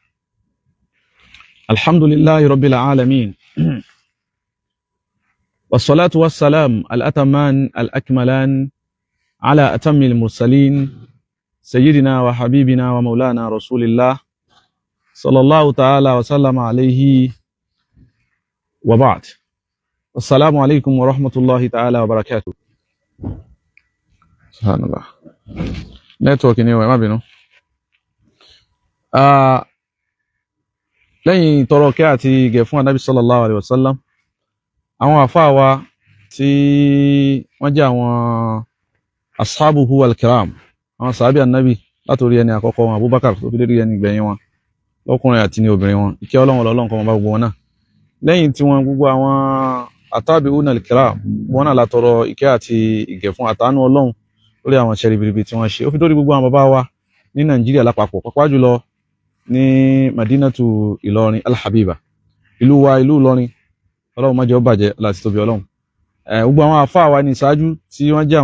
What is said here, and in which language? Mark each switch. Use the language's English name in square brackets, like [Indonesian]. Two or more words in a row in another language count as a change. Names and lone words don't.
[Arabic] الحمد لله رب العالمين والصلاة والسلام الأتمان الأكملان على أتم المرسلين سيدنا وحبيبنا ومولانا رسول الله صلى الله تعالى وسلم عليه وبعد السلام عليكم ورحمة الله تعالى وبركاته. Subhanallah. [Yoruba] Network ni o, ẹ má bínú. Lẹ́yìn tọrọ kẹ́ àti ìgẹ̀ fún Ànábì [Arabic] صلى الله عليه وسلم, [Yoruba] àwọn àfáà wa tí wọ́n jẹ́ àwọn [Arabic] أصحابه الكرام, [Yoruba] àwọn sàábì Ànábì látorí ẹni àkọ́kọ́ wọn Abubakar tó fi dé ẹni ìgbẹ̀yìn wọn, lọ́kùnrin àti ní obìnrin wọn, ìkẹ́ Ọlọ́run kó máa bá gbogbo wọn náà. Lẹ́yìn tí wọ́n gbogbo àwọn [Arabic] التابعون الكرام, [Yoruba] wọn náà la tọrọ ìkẹ́ àti ìgẹ̀ fún àtàánú Ọlọ́run lórí àwọn iṣẹ́ ribiribi tí wọ́n ṣe ó fi dórí gbogbo àwọn bàbá wa ní Nàìjíríà lápapọ̀ pàápàá jùlọ ní Madinatu Ìlọrin Al-Habiba ìlú Ìlọrin Ọlọ́run má jẹ́ ó bàjẹ́ láti tóbi Ọlọ́run gbogbo àwọn àfáà wa ní ìṣáájú tí wọ́n jẹ́